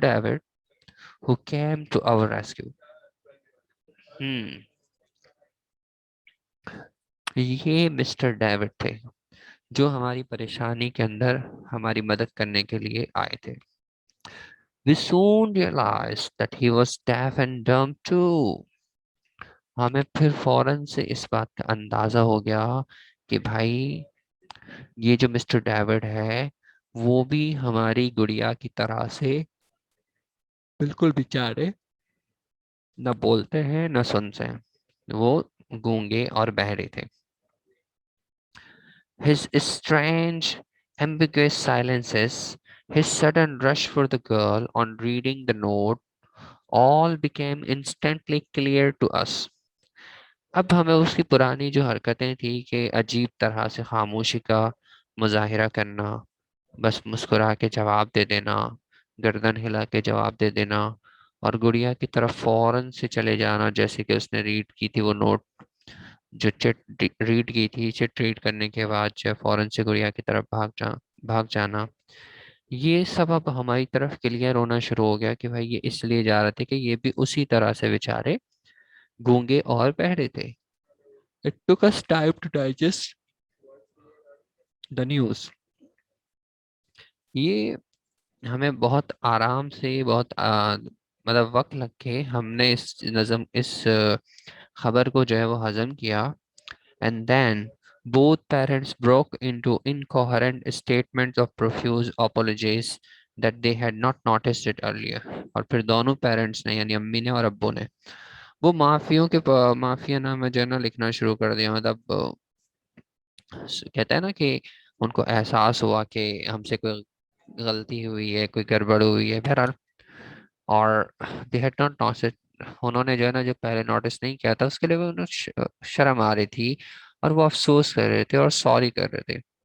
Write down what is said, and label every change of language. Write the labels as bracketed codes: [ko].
[en] David who came to our rescue. [hi] हम्म ये mister David थे जो हमारी परेशानी के अंदर हमारी मदद करने के लिए आए थे. [en] We soon realized that he was deaf and dumb too. [hi] हमें फिर फौरन से इस बात का अंदाजा हो गया कि भाई ये जो मिस्टर डेविड है वो भी हमारी गुड़िया की तरह से बिल्कुल बेचारे न बोलते हैं न सुनते हैं. वो गूंगे और बहरे थे. [en] His strange, ambiguous silences, his sudden rush for the girl on reading the note, all became instantly clear to us. [hi] अब हमें उसकी पुरानी जो हरकतें थी कि अजीब तरह से खामोशी का मुजाहिरा करना, बस मुस्कुरा के जवाब दे देना, गर्दन हिला के जवाब दे देना, और गुड़िया की तरफ फौरन से चले जाना जैसे कि उसने रीड की थी वो नोट, जो चिट रीड की थी, चिट रीड करने के बाद जो है फौरन से गुड़िया की तरफ भाग जाना. ये सब अब हमारी तरफ क्लियर होना शुरू हो गया कि भाई ये इसलिए जा रहे थे कि ये भी उसी तरह से बेचारे गूंगे और बहरे थे. [en] It took us time to digest the news. [hi] ये हमें बहुत आराम से बहुत मतलब वक्त लग के हमने इस नज़म इस खबर को जो है वो हजम किया. [en] And then both parents broke into incoherent statements of profuse apologies that they had not noticed it earlier. [hi] और फिर दोनों पेरेंट्स ने यानी अम्मी ने और अब्बू ने वो माफिया नाम है जो है ना लिखना शुरू कर दिया. मतलब कहते हैं ना कि उनको एहसास हुआ कि हमसे कोई गलती हुई है, कोई गड़बड़ हुई है. बहरहाल, और [en] they had not notice, [hi] उन्होंने जो है ना जो पहले नोटिस नहीं किया था उसके लिए वो उन्हें शर्म आ रही थी और वो अफसोस कर रहे थे और सॉरी कर रहे थे.